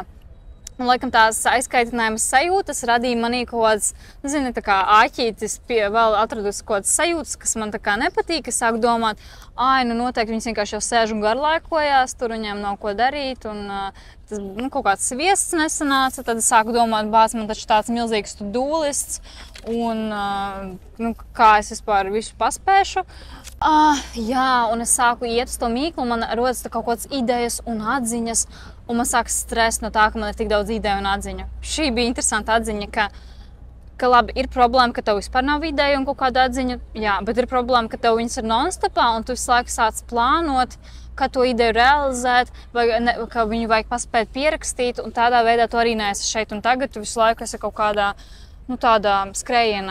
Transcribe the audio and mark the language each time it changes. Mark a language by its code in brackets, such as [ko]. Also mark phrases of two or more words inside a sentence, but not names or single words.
[lv] Un, laikam, tās aizkaitinājumas sajūtas radīja manī kaut kāds, nezinu, tā kā āķītis vēl atradusi kaut kāds sajūtas, kas man tā kā nepatīk. Es sāku domāt, noteikti viņas vienkārši jau sēž un garlaikojās, tur viņiem nav ko darīt, un tas, kaut kāds sviests nesanāca, tad es sāku domāt, bāc, man taču tāds milzīgs to-do lists, un kā es vispār visu paspēšu. Jā, un es sāku iet uz to mīklu, man rodas kaut kādas idejas un atziņas, un man sāks stress no tā, ka man ir tik daudz ideju un atziņu. Šī bija interesanta atziņa, ka labi, ir problēma, ka tev vispār nav ideja un kaut kāda atziņa, jā, bet ir problēma, ka tev viņas ir non-stopā, un tu visu laiku sāc plānot, kā to ideju realizēt, vai ka viņu vajag paspēt pierakstīt, un tādā veidā tu arī neesi šeit un tagad, tu visu laiku esi kaut kādā, tādā skrējienā.